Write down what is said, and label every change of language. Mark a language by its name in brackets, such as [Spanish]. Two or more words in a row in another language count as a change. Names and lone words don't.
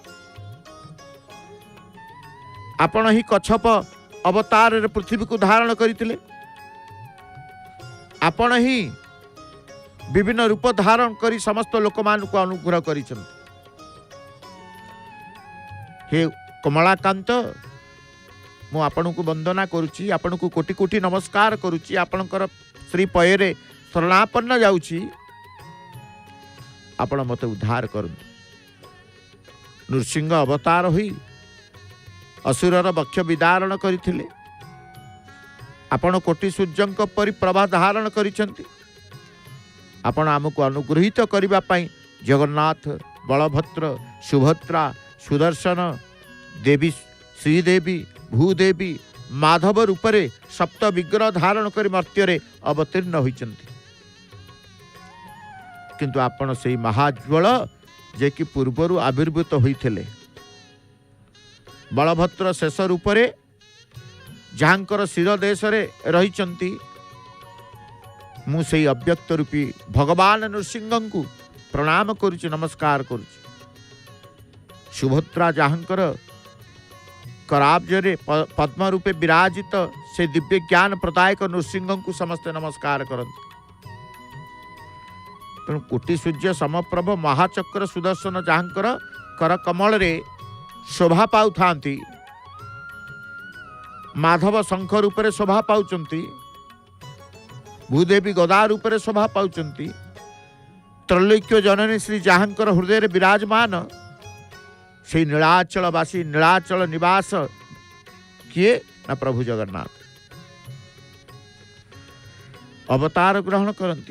[Odia] ଆପଣ ହିଁ କଚ୍ଛପ ଅବତାର ରେ ପୃଥିବୀ କୁ ଧାରଣ କରିଥିଲେ, ଆପଣ ହିଁ ବିଭିନ୍ନ ରୂପ ଧାରଣ କରି ସମସ୍ତ ଲୋକ ମାନ କୁ ଅନୁଗ୍ରହ କରିଛନ୍ତି। ହେ କମଳାକାନ୍ତ ମୁ ଆପଣ କୁ ବନ୍ଦନା କରୁଛି, ଆପଣ କୁ କୋଟି କୋଟି ନମସ୍କାର କରୁଛି, ଆପଣଙ୍କର ଶ୍ରୀ ପୟରେ ଶରଣାପନ୍ନ ଯାଉଛି, ଆପଣ ମତେ ଉଦ୍ଧାର କରନ୍ତୁ। ନୃସିଂହ ଅବତାର ହୋଇ ଅସୁରର ବକ୍ଷ ବିଦାରଣ କରିଥିଲେ, ଆପଣ କୋଟି ସୂର୍ଯ୍ୟଙ୍କ ପରି ପ୍ରଭା ଧାରଣ କରିଛନ୍ତି। ଆପଣ ଆମକୁ ଅନୁଗ୍ରହିତ କରିବା ପାଇଁ ଜଗନ୍ନାଥ, ବଳଭଦ୍ର, ସୁଭଦ୍ରା, ସୁଦର୍ଶନ, ଦେବୀ ଶ୍ରୀଦେବୀ, ଭୂଦେବୀ, ମାଧବ ରୂପରେ ସପ୍ତ ବିଗ୍ରହ ଧାରଣ କରି ମର୍ତ୍ତ୍ୟ ଅବତୀର୍ଣ୍ଣ ହୋଇଛନ୍ତି। କିନ୍ତୁ ଆପଣ ସେ ମହାଜ୍ୱଳ ଯେ କି ପୂର୍ବରୁ ଆବିର୍ଭୂତ ହୋଇଥିଲେ। ବଳଭଦ୍ର ଶେଷ ରୂପରେ ଯାହାଙ୍କର ଶିର ଦେଶ ରହି ମୁ ସେ ଅବ୍ୟକ୍ତ ରୂପୀ ଭଗବାନ ନୃସିଂହ କୁ ପ୍ରଣାମ କରୁଛି ନମସ୍କାର କରୁଛି। ସୁଭଦ୍ରା ଯାହାଙ୍କର କରାବ୍ଜରେ ପଦ୍ମ ରୂପେ ବିରାଜିତ ସେ ଦିବ୍ୟ ଜ୍ଞାନ ପ୍ରଦାୟକ ନୃସିଂହ କୁ ସମସ୍ତେ ନମସ୍କାର କରନ୍ତେ। ତେଣୁ କୋଟି ସୂର୍ଯ୍ୟ ସମପ୍ରଭ ମହାଚକ୍ର ସୁଦର୍ଶନ ଯାହାଙ୍କର କର କମଳ ରେ ଶୋଭା ପାଉ ଥାନ୍ତି, ମାଧବ ଶଙ୍ଖ ରୂପେ ଶୋଭା ପାଉଛନ୍ତି, ଭୂଦେବୀ ଗଦା ରୂପେ ଶୋଭା ପାଉଛନ୍ତି, ତ୍ରୈଲୋକ୍ୟ ଜନନୀ ଶ୍ରୀ ଯାହାଙ୍କର ହୃଦୟ ବିରାଜମାନ ସେ ନୀଳାଚଳବାସୀ ନୀଳାଚଳ ନିବାସ କିଏ ନା ପ୍ରଭୁ ଜଗନ୍ନାଥ ଅବତାର ଗ୍ରହଣ କରନ୍ତି।